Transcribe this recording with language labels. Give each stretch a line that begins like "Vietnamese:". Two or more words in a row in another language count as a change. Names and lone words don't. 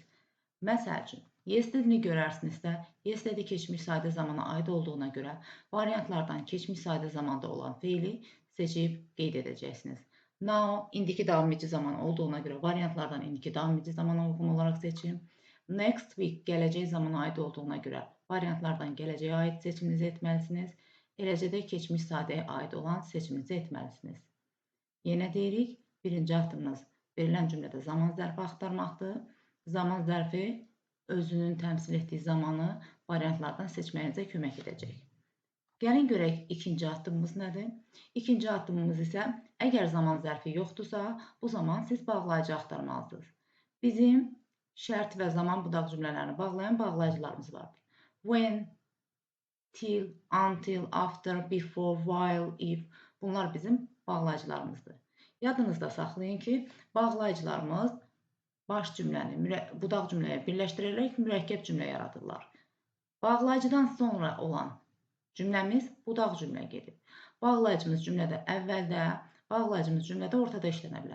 Azerbaijani: Məsəl üçün, yesterday'ni görərsinizsə, yesterday keçmiş sadə zamana aid olduğuna görə variantlardan keçmiş sadə zamanda olan feili seçib qeyd edəcəksiniz. Now, indiki davam edici zaman olduğuna görə variantlardan indiki davam edici zamana uyğun olaraq seçin.
English: Next week
Azerbaijani: gələcək zamana aid olduğuna görə variantlardan gələcəyə aid seçiminizi etməlisiniz. Eləcə də keçmiş sadəyə aid olan seçiminizi etməlisiniz. Yenə deyirik, birinci addımınız verilən cümlədə zaman zərfi axtarmaqdır. Zaman zərfi özünün təmsil etdiyi zamanı variantlardan seçməyinizə kömək edəcək. Gəlin görək ikinci addımımız nədir? İkinci addımımız isə əgər zaman zərfi yoxdursa, bu zaman siz bağlayıcı axtarmalısınız. Bizim şərt və zaman budaq cümlələrini bağlayan bağlayıcılarımız vardır.
English: When, till, until, after, before, while, if
Azerbaijani: bunlar bizim bağlayıcılarımızdır. Yadınızda saxlayın ki, bağlayıcılarımız baş cümləni budaq cümləyə birləşdirərək mürəkkəb cümlə yaradırlar. Bağlayıcıdan sonra olan cümləmiz budaq cümlə gedir. Bağlayıcımız cümlədə əvvəldə, bağlayıcımız cümlədə ortada işlənə bilər.